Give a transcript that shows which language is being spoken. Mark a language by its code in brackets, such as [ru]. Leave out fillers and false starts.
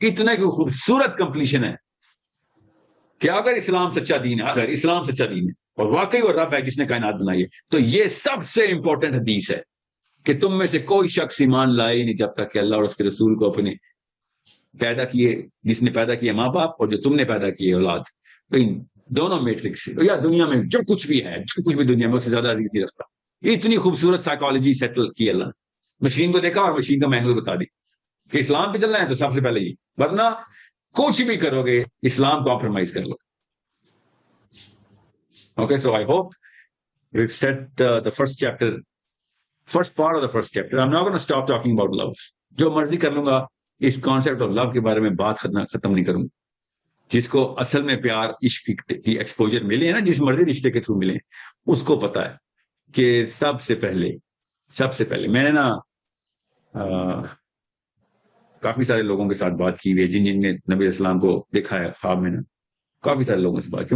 [ur] اتنا کی خوبصورت کمپلیشن ہے کہ اگر اسلام سچا دین ہے، اگر اسلام سچا دین ہے اور واقعی وہ رب ہے جس نے کائنات بنائی ہے، تو یہ سب سے امپورٹنٹ حدیث ہے کہ تم میں سے کوئی شخص ایمان لائے نہیں جب تک کہ اللہ اور اس کے رسول کو اپنے پیدا کیے، جس نے پیدا کیے ماں باپ اور جو تم نے پیدا کیے اولاد، تو ان دونوں میٹرکس سے یا دنیا میں جو کچھ بھی ہے، جو کچھ بھی دنیا میں اس سے زیادہ عزیز نہیں رکھتا. اتنی خوبصورت سائیکالوجی سیٹل کی اللہ نے. مشین کو دیکھا اور مشین کا مینول بتا دی کہ اسلام پہ چلنا ہے تو سب سے پہلے یہ، ورنہ کچھ بھی کرو گے اسلام کمپرومائز کر لو. [en] Okay, so I hope we've set the first part of the first chapter. I'm not going to stop talking about love. [ur] جو مرضی کر لوں گا اس کانسیپٹ آف لو کے بارے میں بات ختم نہیں کروں گا. جس کو اصل میں پیار عشق کی ایکسپوجر ملے ہیں نا، جس مرضی رشتے کے تھرو ملے، اس کو پتا ہے کہ سب سے پہلے میں نے نا کافی سارے لوگوں کے ساتھ بات کی ہوئی ہے جن نے نبی اسلام کو دیکھا ہے خواب میں نا. کافی سارے لوگوں سے بات کی.